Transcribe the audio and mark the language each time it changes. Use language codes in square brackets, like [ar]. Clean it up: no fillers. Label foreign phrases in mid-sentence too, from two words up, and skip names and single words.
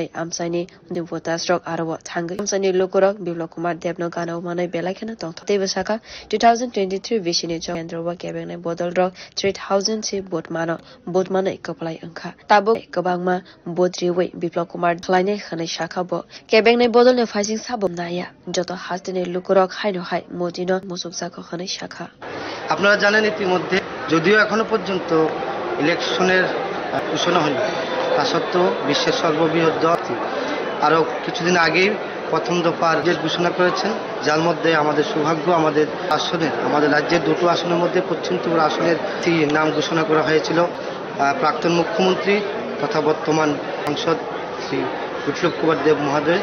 [trp] amsaini ni votas rok arwa thangai amsaini lokorok Biplop Kumar Deb no ganau manai belakhana tong tebe saka 2023 vishini chendrowa kebeng bodol rok 3000 se bot manai kaplai angkha tabo kabangma bodriwe Biplop Kumar khlaine khanai shaka bo kebeng bodol ne phasing sabom naya joto Hastini lokorok haino hai modino musuksa khanai shaka [bn] আপনারা জানেন ইতিমধ্যে যদিও এখনো পর্যন্ত ইলেকশনের ঘোষণা হয়নি তা সত্ত্বেও বিশ্বের সর্ববৃহৎ দল আরও কিছুদিন আগেই প্রথম দফার যে ঘোষণা করেছেন, যার মধ্যে আমাদের সৌভাগ্য আমাদের রাজ্যের দুটো আসনের মধ্যে পশ্চিম ত্রিপুরা আসনের নাম ঘোষণা করা হয়েছিল প্রাক্তন মুখ্যমন্ত্রী তথা বর্তমান সাংসদ শ্রী বিপ্লব কুমার দেব মহোদয়।